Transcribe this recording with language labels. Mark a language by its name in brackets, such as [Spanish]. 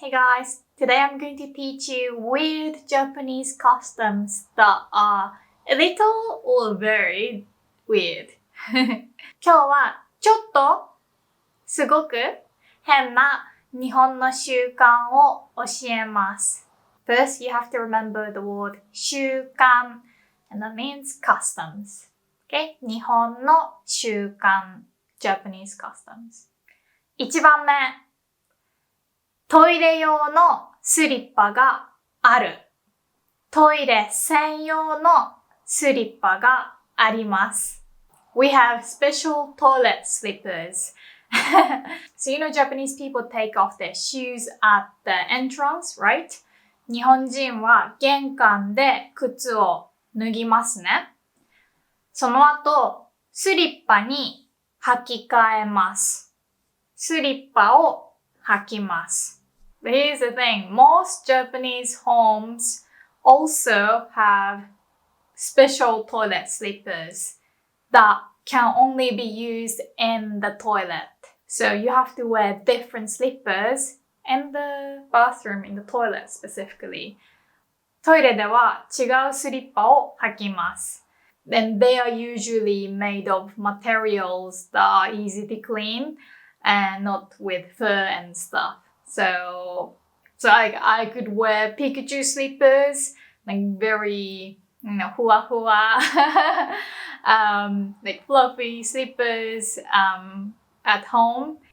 [English] Hey guys, today I'm going to teach you weird Japanese customs that are a little or very weird. [Japanese] 今日はちょっとすごく変な日本の習慣を教えます。 [English] First, you have to remember the word 習慣 and that means customs. Okay? [Japanese] 日本の習慣 [English] Japanese customs. [Japanese] 1番目、トイレ用のスリッパがある。トイレ専用のスリッパがあります。 [English] We have special toilet slippers. So you know Japanese people take off their shoes at the entrance, right? [Japanese] 日本人は玄関で靴を脱ぎますね。その後、スリッパに履き替えます。スリッパを履きます。 [English] But here's the thing, most Japanese homes also have special toilet slippers that can only be used in the toilet. So you have to wear different slippers in the bathroom, in the toilet specifically. [Japanese] トイレでは違うスリッパを履きます。 [English] And they are usually made of materials that are easy to clean and not with fur and stuff. So I could wear Pikachu slippers, like very, hua hua, like fluffy slippers, at home.